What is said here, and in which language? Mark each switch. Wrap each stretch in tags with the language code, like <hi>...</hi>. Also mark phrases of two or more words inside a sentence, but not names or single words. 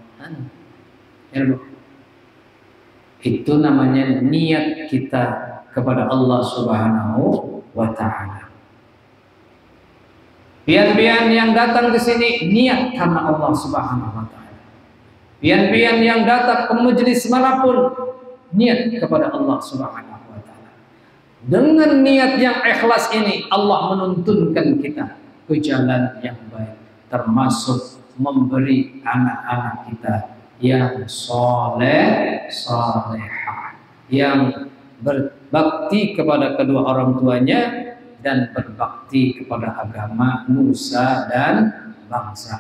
<id>Itu namanya niat kita kepada</id> <ar>الله سبحانه وتعالى.</ar> <id>Pian-pian yang datang ke sini niat karena</id> <ar>الله سبحانه وتعالى.</ar> <id>Pian-pian yang datang ke majelis manapun niat kepada</id> <ar>الله سبحانه وتعالى.</ar> <id>Dengan niat yang ikhlas ini Allah menuntunkan kita ke jalan yang baik, termasuk memberi anak-anak kita yang soleh, solehah, yang berbakti kepada kedua orang tuanya dan berbakti kepada agama, nusa dan bangsa.</id>